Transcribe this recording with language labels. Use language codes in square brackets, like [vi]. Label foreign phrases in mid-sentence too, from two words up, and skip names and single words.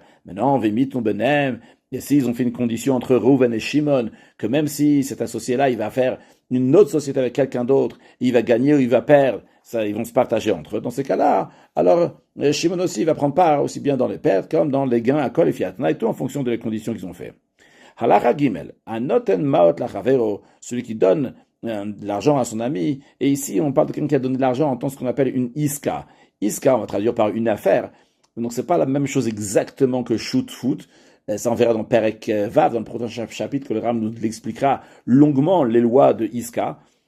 [fr] Maintenant, et s'ils ont fait une condition entre Reuven et Shimon, que même si cet associé-là, il va faire une autre société avec quelqu'un d'autre, il va gagner ou il va perdre, ça, ils vont se partager entre eux. Dans ces cas-là, alors Shimon aussi va prendre part aussi bien dans les pertes comme dans les gains à Kol et Fiatna, et tout en fonction des conditions qu'ils ont fait. [he] הלכה ג, הנותן מעות לחבירו, [fr] celui qui donne de l'argent à son ami, et ici on parle de quelqu'un qui a donné de l'argent en tant que ce qu'on appelle une iska. Iska, on va traduire par une affaire, donc c'est pas la même chose exactement que shoot foot. Ça, on verra dans [he] פרק ו, [fr] dans le prochain chapitre, que le Ram nous l'expliquera longuement, les lois de Iska.